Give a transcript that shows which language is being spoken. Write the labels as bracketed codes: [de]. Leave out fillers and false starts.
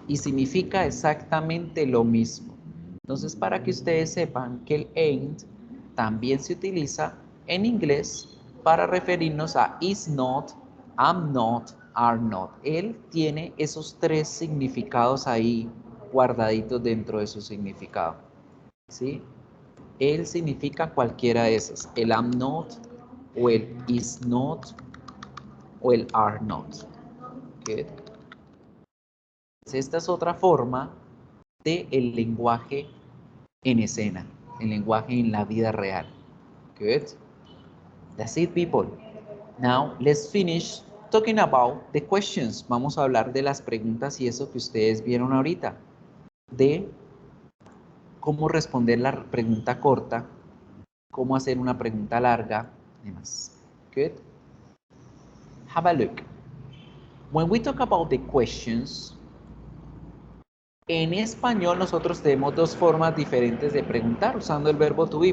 [es] Y significa exactamente lo mismo. Entonces, para que ustedes sepan que el ain't también se utiliza en inglés para referirnos a is not, am not, are not. Él tiene esos tres significados ahí guardaditos dentro de su significado. ¿Sí? Él significa cualquiera de esas. El am not, o el is not, o el are not. Good. Esta es otra forma del lenguaje en escena, el lenguaje en la vida real. [en] Good. That's it, people. Now, let's finish talking about the questions. [es] Vamos a hablar de las preguntas y eso que ustedes vieron ahorita. De cómo responder la pregunta corta, cómo hacer una pregunta larga, y demás. [en] Good. Have a look. When we talk about the questions, [es] en español nosotros tenemos dos formas diferentes de preguntar usando el verbo to be.